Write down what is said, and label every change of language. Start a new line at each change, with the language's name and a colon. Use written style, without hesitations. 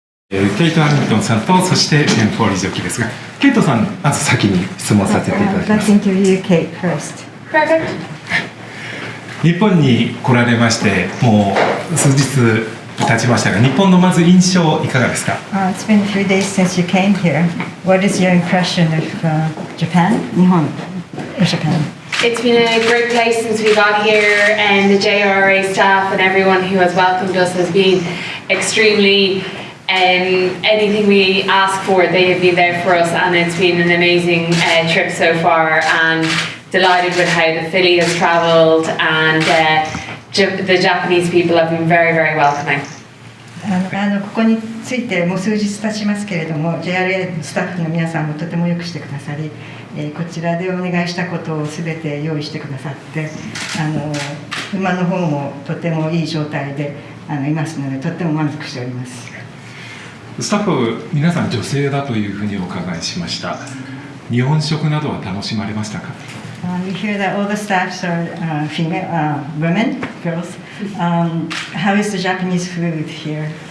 Japanese: ケイト・ハリントンさんと、そしてフォーリージョッキーですが、ケイトさん、まず先に質問させていただきます。日本に来られまして、もう数日経ちましたが、日本のまず印象いかがですか？
English: It's been a few days since you came here. What is your impression of Japan? 日本 Japan. It's been a great place since we got here, and the JRA staff and everyone who has welcomed us has been extremely. Anything we ask for, they have been there for us, and it's been an amazing trip so far. And delighted with how the Philly has travelled, and the Japanese people have been very, very welcoming.
Japanese: ここについてもう数日経ちますけれども、JRA スタッフの皆さんもとてもよくしてくださり、こちらでお願いしたことをすべて用意してくださって、馬の方もとてもいい状態でいますので、とても満足しております。スタッフ皆さん女性だというふうにお伺いしました。日本食などは楽しまれましたか
English: ？We hear that all the staffs are female, women, girls. How is the Japanese food here?